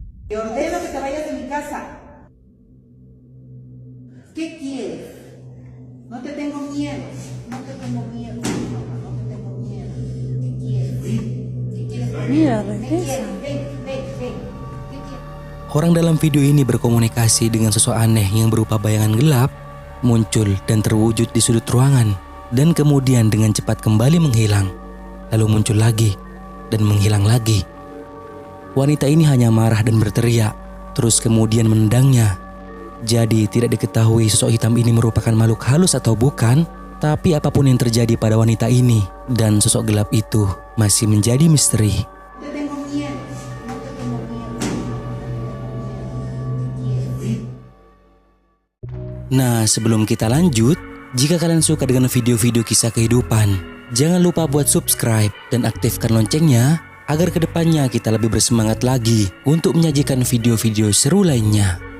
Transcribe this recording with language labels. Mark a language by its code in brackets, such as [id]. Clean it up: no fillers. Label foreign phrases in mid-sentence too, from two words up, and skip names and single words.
[es] Te ordeno que te vayas de mi casa. ¿Qué quieres? No te tengo miedo. No te tengo miedo. No te tengo miedo. ¿Qué quieres? ¿Qué quieres? Mira, ¿Qué regresa. quieres? Ven. ¿Qué quieres? [id] Orang dalam video ini berkomunikasi dengan sosok aneh yang berupa bayangan gelap, muncul dan terwujud di sudut ruangan, dan kemudian dengan cepat kembali menghilang, lalu muncul lagi, dan menghilang lagi. Wanita ini hanya marah dan berteriak, terus kemudian menendangnya. Jadi tidak diketahui sosok hitam ini merupakan makhluk halus atau bukan, tapi apapun yang terjadi pada wanita ini dan sosok gelap itu masih menjadi misteri. [es] No te tengo miedo. No te tengo miedo. [id] Nah, sebelum kita lanjut, jika kalian suka dengan video-video kisah kehidupan, jangan lupa buat subscribe dan aktifkan loncengnya agar kedepannya kita lebih bersemangat lagi untuk menyajikan video-video seru lainnya.